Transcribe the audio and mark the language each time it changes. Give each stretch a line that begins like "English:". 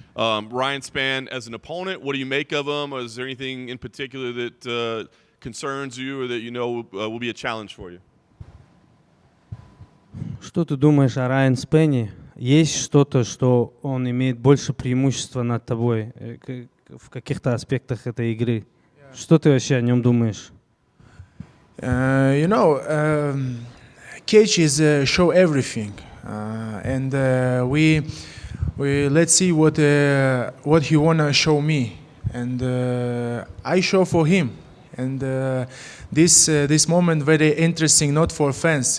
English: Ryan Spann, as an opponent, what do you make of him? Or is there anything in particular that concerns you or that you know will be a challenge for you?
Russian: Что ты думаешь о Райан Спенне? Есть что-то, что он имеет больше преимущества над тобой в каких-то аспектах этой игры? Что ты вообще о нем думаешь?
English: You know, Cage is show everything, and we let's see what he wanna show me, and I show for him, and this moment very interesting, not for fans.